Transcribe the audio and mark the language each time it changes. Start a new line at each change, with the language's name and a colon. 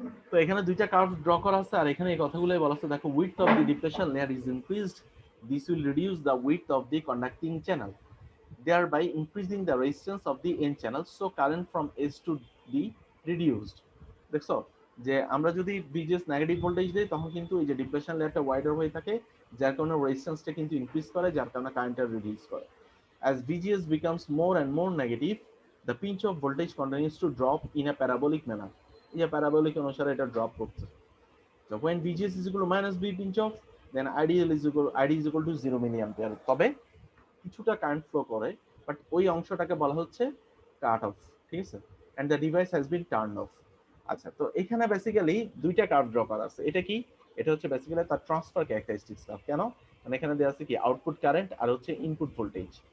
Bangla: তো এখানে দুইটা কার্ভ ড্র করা আছে, আর এখানে এই কথাগুলোই বলা আছে। দেখো,
English: Width of the depletion layer is increased, this will reduce the width of the conducting channel, thereby increasing the resistance of the n channel, so current from S to D reduced।
Bangla: দেখছো, যে আমরা যদি VGS negative voltage দেই তখন কিন্তু এই যে depletion লেয়ারটা ওয়াইডার হয়ে থাকে, যার কারণে রেজিস্ট্যান্সটা কিন্তু ইনক্রিজ করে, যার কারণে কারেন্টটা রিডিউস করে।
English: As VGS becomes more and more negative, the pinch of voltage continues to drop in a parabolic manner।
Bangla: এই যে প্যারাবোলিক অনুসারে এটা ড্রপ করছে।
English: So when VGS is equal to -B pinch off, then ID is equal to 0 milliampere।
Bangla: তবে কিছুটা current flow করে, but ওই অংশটাকে বলা হচ্ছে কাট অফ, ঠিক আছে,
English: And the device has been turn off.
Bangla: আচ্ছা, তো এখানে বেসিক্যালি দুইটা কার্ভ ড্র করা আছে। এটা কি, এটা হচ্ছে বেসিক্যালি তার ট্রান্সফার ক্যারেক্টারিস্টিক্স কার্ভ। কেন, মানে এখানে দেওয়া আছে কি আউটপুট কারেন্ট আর হচ্ছে ইনপুট ভোল্টেজ।